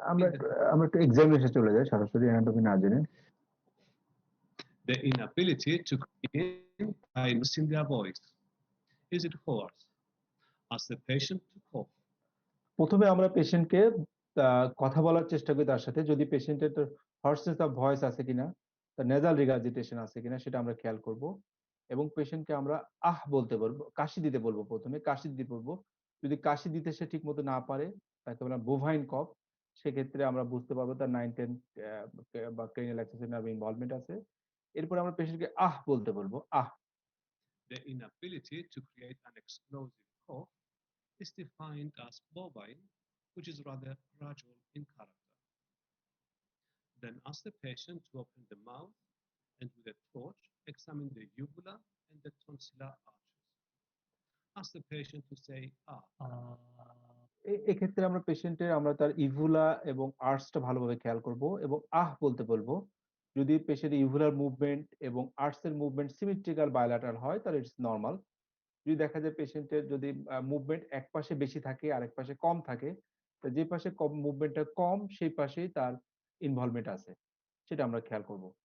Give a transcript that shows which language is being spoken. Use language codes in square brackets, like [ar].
[bn] আমরা একটু এক্সামিনেশনে চলে যাই সরাসরি অ্যানাটমি না জেনে। [en] The inability to begin by losing their voice. Is it hoarse? Ask the patient to cough. [bn] প্রথমে আমরা পেশেন্টকে কথা বলার চেষ্টা করি তার সাথে, যদি পেশেন্টের হর্সনেস অফ ভয়েস আছে কিনা, তার নেজাল রিগার্জিটেশন আছে কিনা সেটা আমরা খেয়াল করব এবং পেশেন্টকে আমরা আহ বলতে বলবো, কাশি দিতে বলবো। প্রথমে কাশি দিতে বলবো। যদি কাশি দিতে সে ঠিক মতো না পারে তাকে বললাম বোভাইন কফ, সেক্ষেত্রে আমরা বুঝতে পারবো তার 9-10 বা ক্রেনিয়াল অ্যাক্সেসরি নার্ভ ইনভলভমেন্ট আছে। এরপর আমরা পেশেন্টকে আহ বলতে বলবো, আহ। [en] The inability to create an explosive cough is defined as bovine, which is rather gradual in character. Then ask the patient to open the mouth and with a torch examine the uvula and the tonsillar arches. Ask the patient to say ah. [bn] এক্ষেত্রে আমরা পেশেন্টের আমরা তার ইভুলা এবং আর্টসটা ভালোভাবে খেয়াল করব এবং আহ বলতে বলবো। যদি পেশেন্টের ইভুলার মুভমেন্ট এবং আর্টসের মুভমেন্ট সিমেট্রিক্যাল বায়োল্যাটারাল হয় তাহলে [en] It's normal. [bn] যদি দেখা যায় পেশেন্টের যদি মুভমেন্ট এক পাশে বেশি থাকে আরেক পাশে কম থাকে, যে পাশে কম মুভমেন্টটা কম সেই পাশেই তার ইনভলভমেন্ট আছে, সেটা আমরা খেয়াল করব।